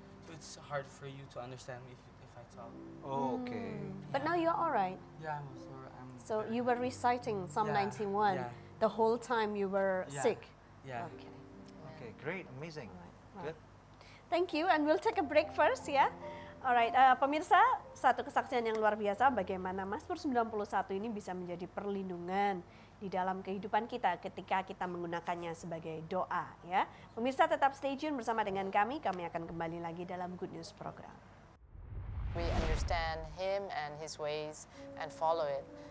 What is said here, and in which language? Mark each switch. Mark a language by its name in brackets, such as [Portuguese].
[English] So it's hard for you to understand me if I talk. Oh, okay. But now you're all right. Yeah, So you were reciting Psalm 91 the whole time you were sick. Yeah. Okay. Okay, great, amazing. Good. Thank you, and we'll take a break first ya. [Indonesian] Alright, pemirsa, satu kesaksian yang luar biasa bagaimana Mazmur 91 ini bisa menjadi perlindungan di dalam kehidupan kita ketika kita menggunakannya sebagai doa ya. Pemirsa tetap [English] stay tune [Indonesian] bersama dengan kami akan kembali lagi dalam Good News Program. [English] We understand Him and His ways and follow it.